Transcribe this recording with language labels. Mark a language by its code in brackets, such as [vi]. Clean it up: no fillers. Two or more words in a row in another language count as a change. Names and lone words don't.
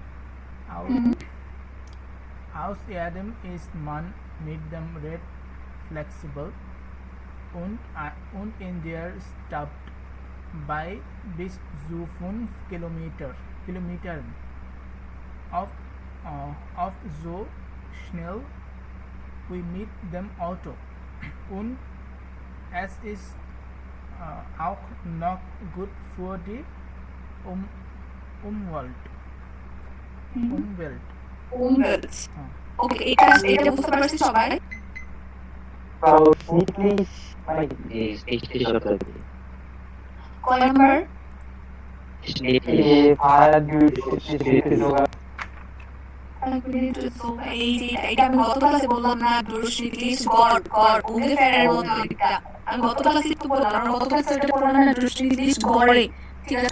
[de] Außerdem ist man mit dem Rad flexibel und in der Stadt bei bis zu 5 Kilometern auf so schnell wie mit dem Auto. Und es ist auch noch gut für die Umwelt. [bn] ওকে, এটা বুঝতে পারছি সবাই? কয় নাম্বার? এই যে এটা আমি গত ক্লাসে বললাম না, durchschnittlich গড় ungefähr মতো এটা আমি গত ক্লাসে একটু বললাম, আমরা গত ক্লাসে এটা পড়লাম না, durchschnittlich গড়ে, ঠিক আছে।